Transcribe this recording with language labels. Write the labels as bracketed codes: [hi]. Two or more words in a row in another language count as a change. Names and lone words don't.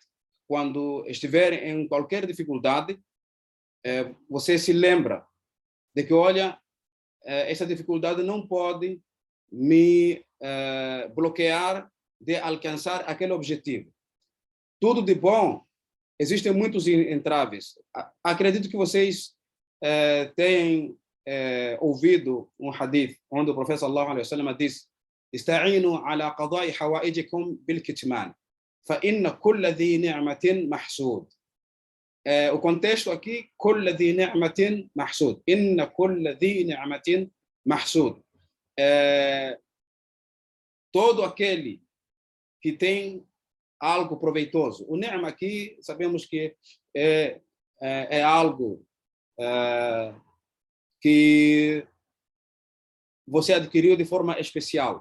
[pt] Quando estiver em qualquer dificuldade, você se lembra de que, olha, essa dificuldade não pode me bloquear de alcançar aquele objetivo. Tudo de bom, existem muitos entraves. Acredito que vocês têm ouvido um hadith onde o profeta [ar] صلى الله عليه وسلم [pt] diz: [ar] "استعينوا على قضاء حوائجكم بالكتمان فإن كل ذي نعمة محسود." [pt] O contexto aqui, [ar] كل ذي نعمة محسود. إن كل ذي نعمة محسود. [pt] Todo aquele que tem algo proveitoso. O ni'ma aqui, sabemos que é algo que você adquiriu de forma especial.